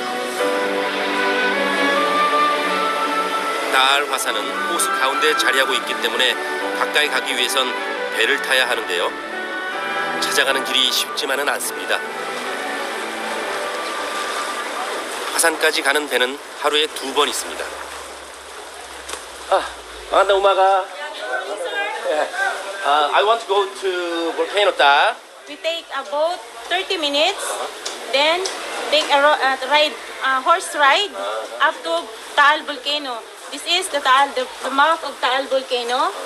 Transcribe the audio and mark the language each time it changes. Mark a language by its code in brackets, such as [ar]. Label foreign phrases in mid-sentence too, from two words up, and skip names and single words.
[ko] 따알 화산은 호수 가운데 자리하고 있기 때문에 가까이 가기 위해선 배를 타야 하는데요. 찾아가는 길이 쉽지만은 않습니다. 화산까지 가는 배는 하루에 2번 있습니다. [tl] magandang umaga. [en] I want to go to Volcano Ta. We take about 30 minutes, then take a ride, horse ride up to Taal Volcano. This is the mouth of Taal Volcano.